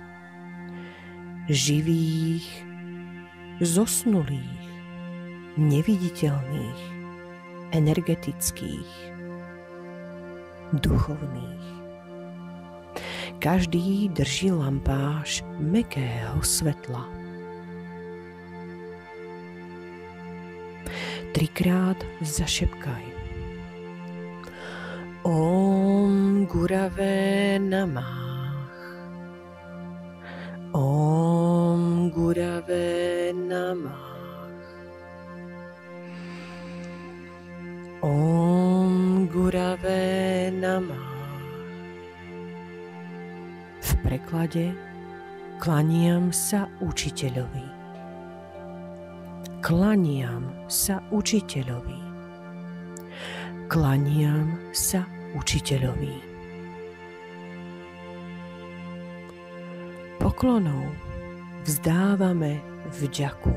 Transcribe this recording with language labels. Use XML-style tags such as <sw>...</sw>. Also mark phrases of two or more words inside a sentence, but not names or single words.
<sk>Živých, zosnulých, neviditeľných, energetických, duchovných. Každý drží lampáš mäkkého svetla. 3-krát zašepkaj:</sk> <sa>ॐ गुरवे नमः. ॐ गुरवे नमः. ॐ गुरवे नमः.</sa> <sk>V preklade: klaniam sa učiteľovi. Klaniam sa učiteľovi. Klaniam sa učiteľovi. Poklonou vzdávame vďaku.</sk>